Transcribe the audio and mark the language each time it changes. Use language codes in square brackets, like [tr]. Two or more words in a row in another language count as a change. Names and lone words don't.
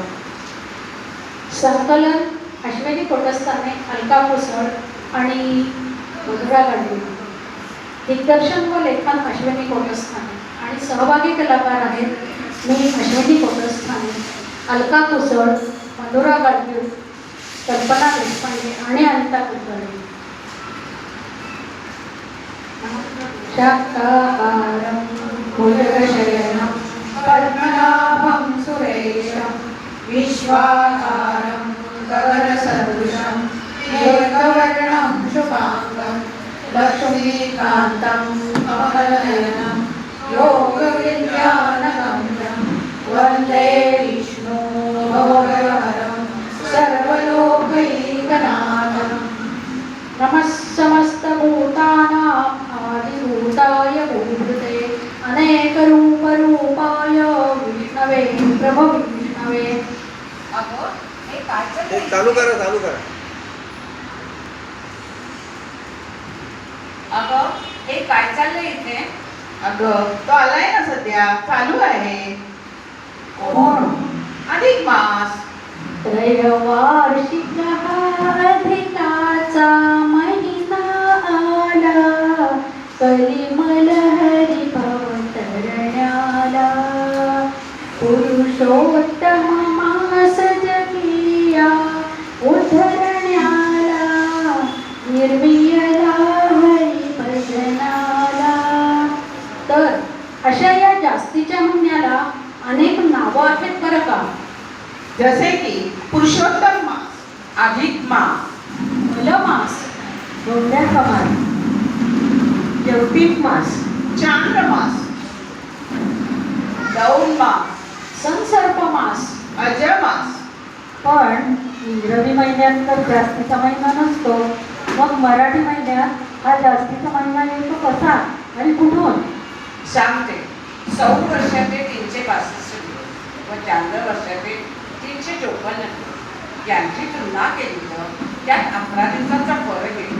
[mr] संकलन अश्विनी कोटस्थाने, अलका कोसळ आणि मधुरा गाडगे. दिग्दर्शन व लेखन अश्विनी कोटस्थाने आणि सहभागी कलाकार आहेत मी अश्विनी कोटस्थाने, अलका कोसळ, मधुरा गाडगे, कल्पना देशपांडे आणि अनिता कुलकर्णी. [sa] शाकाहारं भुजगशयनं पद्मनाभं सुरेशं विश्वाधारं गगनसदृशं मेघवर्णं शुभांगं लक्ष्मीकान्तं कमलनयनं योगविज्ञानगम्यं वन्दे विष्णु भवहरं सर्वलोकैकनाथं. नमः समस्तभूतानां आदिभूताय भूभृते अनेकरूपरूपाय विष्णवे प्रभविष्णवे. [mr] चालू करा. अगं हे काय चाललंय इथे? अगं तो आलाय ना सध्या, चालू आहे. कोण? अधिक मास. त्रैवार्षिक अधिकाचा महिना आला, कलिमल हरिभवतरण्याला. पुरुषोत्तम मास जगिया उद्धरण्याला, निर्मियला हरिभजनाला. तर अशा या जास्तीच्या महिन्याला अनेक नावं आहेत बरं का. जसे की पुरुषोत्तम मास, अधिक मास, मास, धोंड्या कमाल, जवपीक मास, चांद्रमास, दौन मास, संसर्प मास. अजमास. पण इंग्रजी महिन्यात तर जास्तीचा महिना नसतो, मग मराठी महिन्यात हा जास्तीचा महिना येतो कसा आणि कुठून? सांगते. सौर वर्षाचे 365 दिवस व चांद्र वर्षाचे 354 दिवस यांची तुलना केली तर त्यात 11 दिवसांचा फरक येतो.